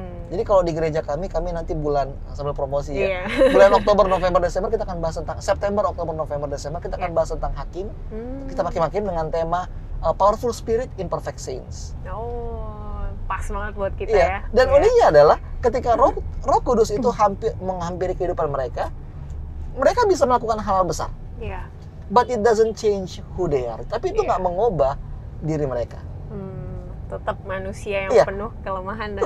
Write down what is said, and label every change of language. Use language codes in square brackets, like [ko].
[id] Jadi kalau di gereja kami nanti bulan sambil promosi ya. Bulan Oktober, November, Desember kita akan bahas tentang September, Oktober, November, Desember kita akan bahas tentang hakim. Kita pakai hakim dengan tema [en] Powerful Spirit, Imperfect Saints. [id] Oh, pas banget buat kita ya. Dan uniknya adalah ketika Roh Kudus itu menghampiri kehidupan mereka bisa melakukan hal besar. [en] But it doesn't change who they are. [id] Tapi itu nggak mengubah diri mereka. Tetap manusia yang penuh kelemahan dan